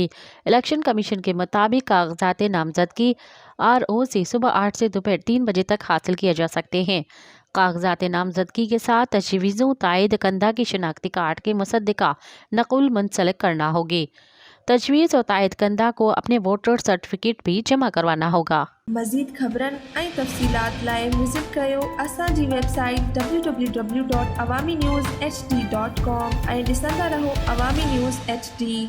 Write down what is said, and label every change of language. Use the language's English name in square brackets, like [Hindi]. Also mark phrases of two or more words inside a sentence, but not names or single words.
[Urdu] الیکشن کمیشن کے مطابق کاغذات نامزدگی RO سے صبح 8 سے دوپہر 3 بجے تک حاصل کیے جا سکتے ہیں۔ کاغذات نامزدگی کے ساتھ تجویزوں تائید کنندہ کی شناختی کارڈ کے مصدقہ نقل منسلک کرنا ہوگی۔ تجویز اور تائید کنندہ کو اپنے ووٹر سرٹیفکیٹ بھی جمع کروانا ہوگا۔ [Sindhi] مزید خبرن ऐं तफ़सीलात लाइ विज़िट कयो असांजी वेबसाइट www.awamiNewsHD.com ऐं ॾिसंदा रहो अवामी न्यूज़ HD।